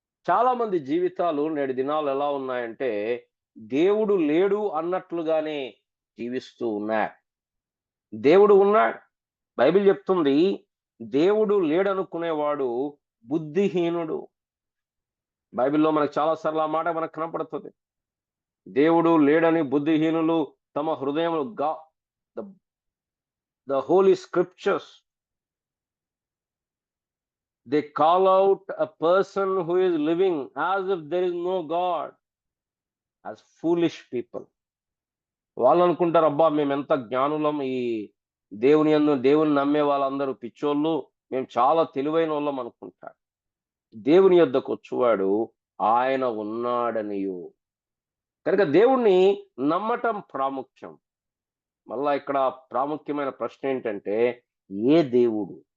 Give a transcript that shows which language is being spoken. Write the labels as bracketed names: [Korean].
[Telugu] చాలా మంది జీవితాలు నేటి దినాలు ఎలా ఉన్నాయంటే దేవుడు లేడు అన్నట్లుగానే జీవిస్తూ ఉన్నారు. దేవుడు ఉన్నాడు. బైబిల్ చెప్తుంది, దేవుడు లేడనుకునేవాడు బుద్ధిహీనుడు. బైబిల్లో మనకు చాలాసార్లు ఆ మాట మనకు కనపడుతుంది. దేవుడు లేడని బుద్ధిహీనులు తమ హృదయములు [English] the holy scriptures, they call out a person who is living as if there is no God as foolish people. [Telugu] వాళ్ళు అనుకుంటారు, అబ్బా మేము ఎంత జ్ఞానులం, ఈ దేవుని నమ్మే వాళ్ళందరూ పిచ్చోళ్ళు, మేము చాలా తెలివైన వాళ్ళం అనుకుంటారు. దేవుని యొద్దకు వచ్చువాడు ఆయన ఉన్నాడనియు. కనుక దేవుణ్ణి నమ్మటం ప్రాముఖ్యం. మళ్ళా ఇక్కడ ప్రాముఖ్యమైన ప్రశ్న ఏంటంటే, ఏ దేవుడు?